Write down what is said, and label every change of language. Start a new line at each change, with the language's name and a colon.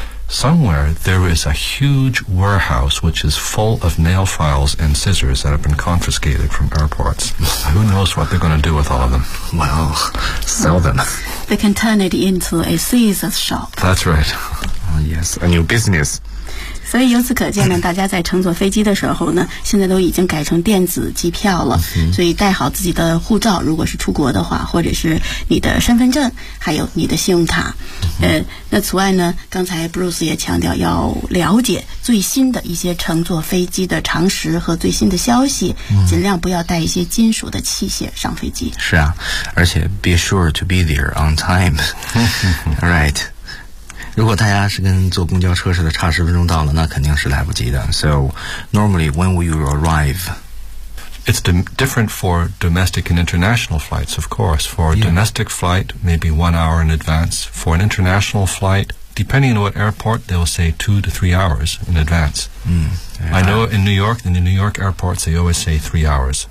English: Somewhere there is a huge warehouse which is full of nail files and scissors that have been confiscated from airports. Who knows what they're going to do with all of them? Well, sell them. They can turn it into a scissors shop. That's right. Yes, a new business.
Chinese: 所以由此可见呢，大家在乘坐飞机的时候呢，现在都已经改成电子机票了。 Mm-hmm. 所以带好自己的护照，如果是出国的话，或者是你的身份证，还有你的信用卡。那此外呢，刚才 Bruce 也强调要了解最新的一些乘坐飞机的常识和最新的消息，尽量不要带一些金属的器械上飞机。是啊，而且
English: be sure to be there on time. All right.
Chinese: 如果大家是跟坐公交车似的差十分钟到了，那肯定是来不及的。
English: So normally when will you arrive? It's different for domestic and international flights, of course. For a domestic flight, maybe 1 hour in advance. For an international flight, depending on what airport, they'll say 2 to 3 hours in advance. I know in New York, in the New York airports, they always say 3 hours.